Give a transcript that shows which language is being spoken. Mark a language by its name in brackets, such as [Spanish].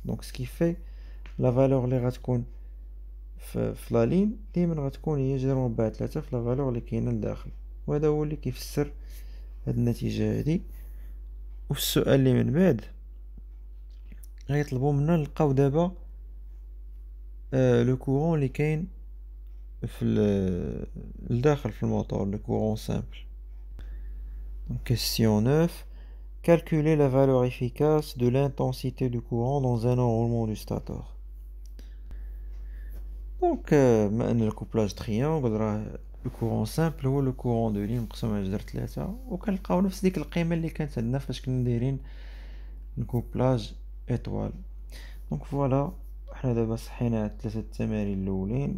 [Arabic] دونك سكيفي لا فالور اللي غتكون في لا لين ديما غتكون هي جذر مربع 3 في لا فالور اللي كاينه لداخل، وهذا هو اللي كيفسر هاد النتيجه هادي. وفي السؤال اللي من بعد غيطلبوا منا نلقاو دابا لو كورون اللي كاين في لداخل في الموتور، لو كورون سامبل. [French] Donc, question 9. Calculer la valeur efficace de l'intensité du courant dans un enroulement du stator. [Arabic] Donc, بما أن الكوبلاج تريانغل راه الكورون سامبل هو لو كورون دو لين مقسوم على جذر 3، وكنلقاو نفس ديك القيمة اللي كانت عندنا فاش كنا دايرين الكوبلاج ايطوال. دونك فوالا، حنا دابا صحينا هاد 3 التمارين الأولين.